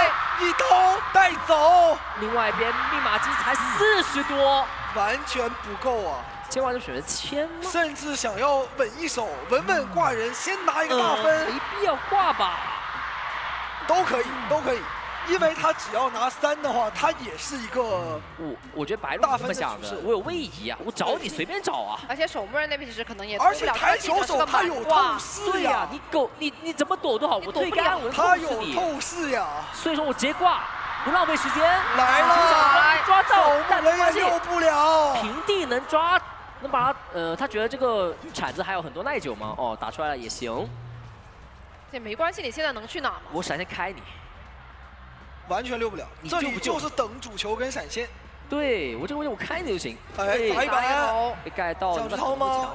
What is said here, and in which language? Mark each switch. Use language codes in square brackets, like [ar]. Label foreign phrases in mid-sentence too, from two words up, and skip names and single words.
[zh] 一刀帶走。另外一邊密碼機才40多，完全不夠啊！今晚就選擇簽嗎？甚至想要穩一手，穩穩掛人，先拿一個大分。沒必要掛吧？都可以，都可以。因為他只要拿3的話，他也是一個。我覺得白鹿這麼想的，我有位移啊，我找你隨便找啊。而且守墓人那邊其實可能也。而且台球手他有透視呀，你怎麼躲都好，我退乾，我他有透視呀。所以說我直接掛，不浪費時間。來了，抓到，但人也救不了。平地能抓，能把他他覺得這個鏟子還有很多耐久嗎？哦，打出來了也行。這沒關係，你現在能去哪嗎？我閃現開你。完全溜不了，這裡就是等主球跟閃現。對，我這個位置我開你就行。哎，打一板，被蓋到。想掏嗎？